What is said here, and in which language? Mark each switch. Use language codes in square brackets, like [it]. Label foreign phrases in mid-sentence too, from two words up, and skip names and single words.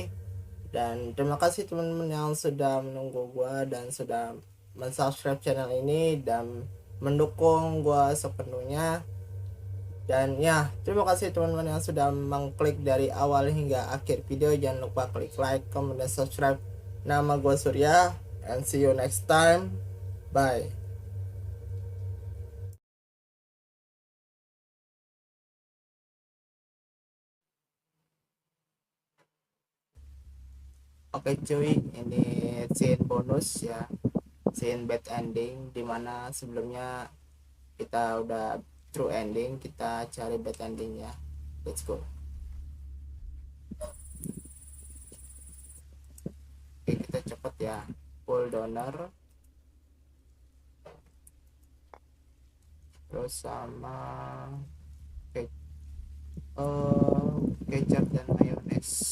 [id] Dan terima kasih teman-teman yang sudah menunggu gua dan sudah mensubscribe channel ini dan mendukung gua sepenuhnya. Dan ya, terima kasih teman-teman yang sudah mengklik dari awal hingga akhir video. Jangan lupa klik [en] like, comment, [id] dan subscribe. Nama gua Surya, [en] and see you next time. Bye. [id] Oke cuy, ini [en] scene bonus [id] ya, [en] scene bad ending, [id] dimana sebelumnya kita udah [en] true ending, [id] kita cari [en] bad ending [id] ya. [en] Let's go. [id] Oke, kita cepet ya. [en] Full donor, [id] terus sama kecap dan mayones.